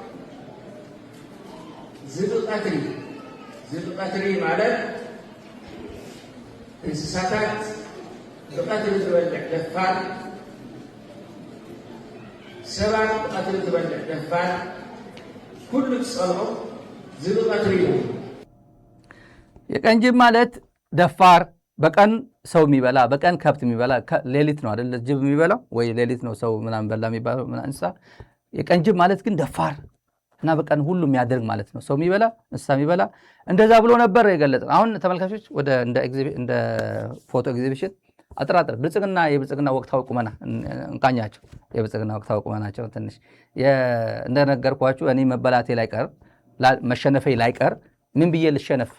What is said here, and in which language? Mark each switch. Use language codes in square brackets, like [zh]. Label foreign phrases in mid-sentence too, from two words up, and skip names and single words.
[ti] ዝብቀትሪ ማለት እንስሳታት ብቀትሪ ዝበልዕ ደፋር ሰባት ብቀትሪ ዝበልዕ ደፋር ኩሉ ዝፀልዖ ዝብቀትሪ እዩ። [am] የቀንጅብ ማለት ደፋር በቀን ሰው የሚበላ በቀን ከብት የሚበላ ሌሊት ነው አይደል? ጅብ የሚበላው ወይ ሌሊት ነው ሰው ምናምን በላ የሚባለው እንስሳ። የቀንጅብ ማለት ግን ደፋር እና በቀን ሁሉ የሚያደርግ ማለት ነው። ሰው የሚበላ እንስሳ የሚበላ እንደዛ ብሎ ነበር የገለጸ። አሁን ተመልካቾች ወደ እንደ [en] photo exhibition [am] አጥራጥር ብልጽግና የብልጽግና ወቅታዊ ቁመና እንቃኛቸው። የብልጽግና ወቅታዊ ቁመናቸው ትንሽ እንደነገርኳችሁ እኔ መበላቴ ላይቀር መሸነፌ ላይቀር ምን ብዬ ልሸነፍ?